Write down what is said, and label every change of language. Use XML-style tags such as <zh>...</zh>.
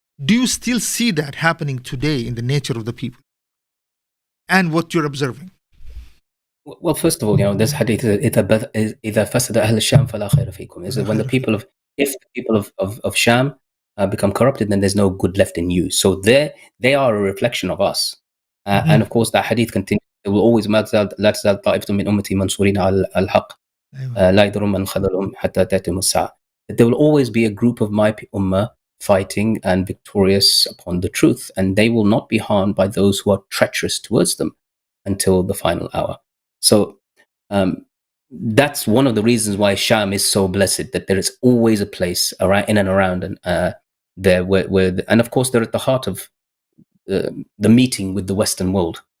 <en>Do you still see that happening today in the nature of the people and what you're observing? Well, first of all, this hadith is</en> <ar>إذا فسد أهل الشام فلا خير فيكم.</ar> <en>Is that when if the people of Sham become corrupted, then there's no good left in you. So they are a reflection of us. And of course, that hadith continues. There will always</en> <ar>لا تزال طائفة من أمتي منصورين على الحق لا يضرهم من خذلهم حتى تأتيهم الساعة.</ar> <en>There will always be a group of my ummah fighting and victorious upon the truth, and they will not be harmed by those who are treacherous towards them until the final hour. So that's one of the reasons why Sham is so blessed, that there is always a place around, in and around, and there and of course they're at the heart of the meeting with the Western world.</en>